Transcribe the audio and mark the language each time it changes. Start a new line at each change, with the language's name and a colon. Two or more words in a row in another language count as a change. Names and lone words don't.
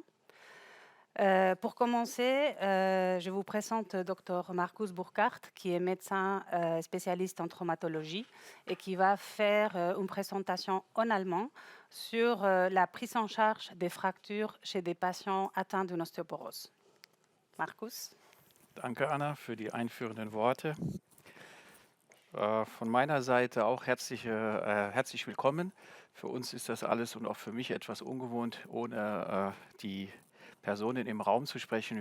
French: Pour commencer, je vous présente Dr Markus Burkhardt, qui est médecin spécialiste en traumatologie et qui va faire une présentation en allemand sur la prise en charge des fractures chez des patients atteints d'une ostéoporose. Markus.
German: Danke, Anna, für die einführenden Worte. Von meiner Seite auch herzlich willkommen. Für uns ist das alles und auch für mich etwas ungewohnt, ohne die Personen im Raum zu sprechen.